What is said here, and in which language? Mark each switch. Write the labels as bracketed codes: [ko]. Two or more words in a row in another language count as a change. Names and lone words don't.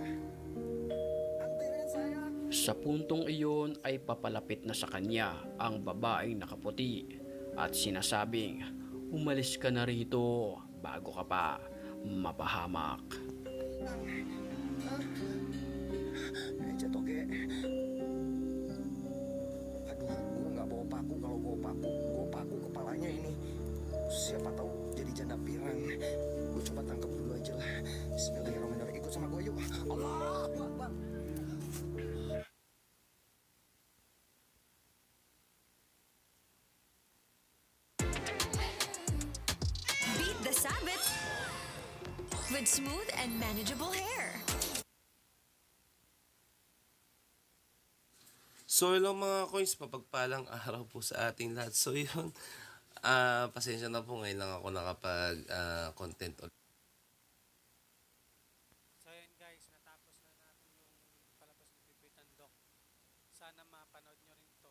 [id] Anterin saya. [tl] Sa puntong iyon ay papalapit na sa kanya ang babaeng nakaputi at sinasabing umalis ka na rito bago ka pa mapahamak. [id] Jatuh ke. Aduh, gue nggak bawa paku. Kalau bawa paku, gue paku kepalanya ini. Siapa tahu jadi janda pirang. Gue coba tangkap dulu aja lah. Bismillahirrahmanirrahim. Ikut sama gue yuk. [ar] الله أكبر. [en] Beat the Sabbath with smooth and manageable hair. [tl] So hello mga coins, mapagpalang araw po sa ating lahat. So yun, pasensya na po, ngayon lang ako nakapag-content ulit. So yun guys, natapos na natin yung palabas ni Pipitan Doc. Sana mapanood nyo rin